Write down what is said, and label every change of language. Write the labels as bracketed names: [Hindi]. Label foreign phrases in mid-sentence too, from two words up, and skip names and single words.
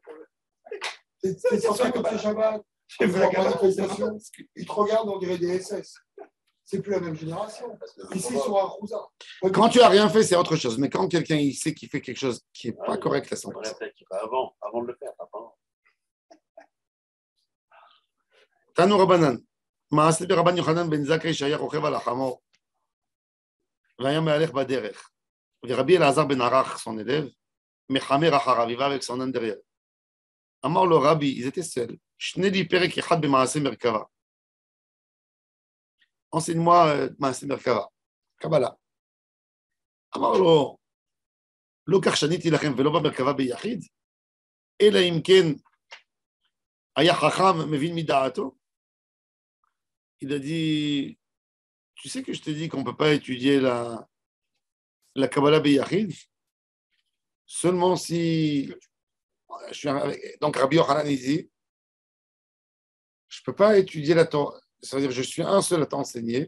[French] C'est pour ça que c'est Shabbat. Manifestation, ils te regardent, on dirait des SS. C'est plus la même génération. Ici, ils sont à Rouza. Quand tu n'as rien fait, c'est autre chose. Mais quand quelqu'un il sait qu'il fait quelque chose qui n'est pas correct à 100%. Avant de le faire. [Hebrew] תנו רבנן. מעשה ברבן יוחנן בן זכאי שהיה רוכב על החמור, והיה מהלך בדרך. ורבי אלעזר בן ערך, [French] son élève, [Hebrew] מחמר אחריו, [French] il va avec son âne derrière. [Hebrew] אמר לו רבי, [French] ils étaient seuls, [Hebrew] שני לי פרק אחד במעשה מרכבה. [French] enseigne-moi [Hebrew] מעשה מרכבה, קבלה. אמר לו, לא כך שניתי לכם ולא במרכבה ביחיד, אלא אם כן היה חכם מבין מדעתו. [French] Il a dit, tu sais que je te dis qu'on ne peut pas étudier la Kabbalah Beyachid seulement si... Donc Rabbi Yochanan dit, je ne peux pas étudier la Torah, ça veut dire que je suis un seul à t'enseigner.